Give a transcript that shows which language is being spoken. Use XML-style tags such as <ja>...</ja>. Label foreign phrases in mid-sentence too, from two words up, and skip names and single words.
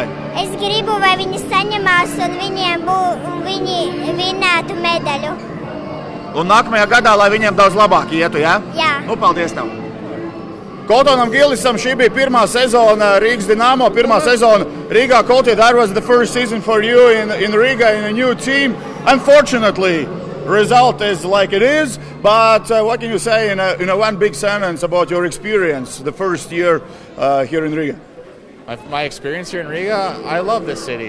<lv>Es gribu, lai viņi saņemās un viņi vinētu medaļu. Un nākamajā gadā, lai viņiem daudz labāk ietu, jā? Jā. Nu, paldies tev! Koltonam Gilisam šī bija pirmā sezona Rīgas Dinamo, pirmā sezona Rīgā.</lv> <en>Koltie, that was the first season for you in Riga in a new team. Unfortunately, result is like it is, but what can you say in a one big sentence about your experience the first year here in Riga? My experience here in Riga, I love this city.</en>